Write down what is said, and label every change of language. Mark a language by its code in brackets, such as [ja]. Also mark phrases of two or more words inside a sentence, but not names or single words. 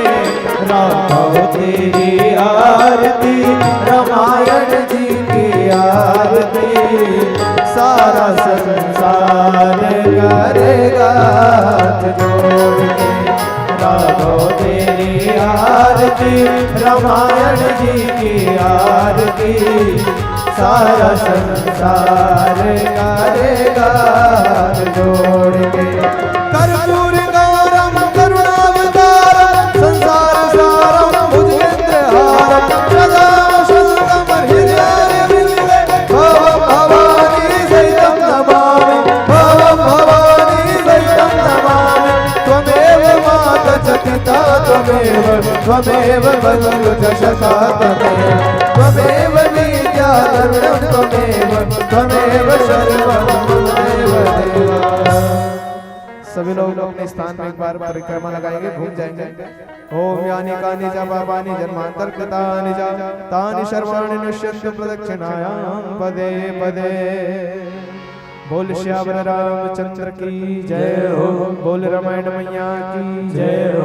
[hi] राखो तेरी आरती रामायण जी की आरती सारा संसार करेगा हाथ जोड़ के। राखो तेरी आरती रामायण जी की आरती सारा संसार करेगा हाथ जोड़ के। [sa] कर्पूर गौरम करुणावतारम संसार सारम भुजगेन्द्रहारम सदा वसंतम हृदयारविन्दे भवं भवानी सहितं नमामि भवं भवानी सहितं नमामि। त्वमेव माता च पिता त्वमेव बन्धु च सखा त्वमेव विद्या धर्मं त्वमेव सर्वं त्वमेव देवा। [hi] सभी लोग अपने स्थान में एक बार परिक्रमा लगाएंगे, घूम जाएंगे। [sa] ओम यानि कानि च पापानि जन्मांतर कृतानि च तानि सर्वाणि नश्यन्ति प्रदक्षिणायां पदे पदे। [hi] बोल श्यावर रामचंद्र की जय हो। बोल रामायण मैया की जय हो।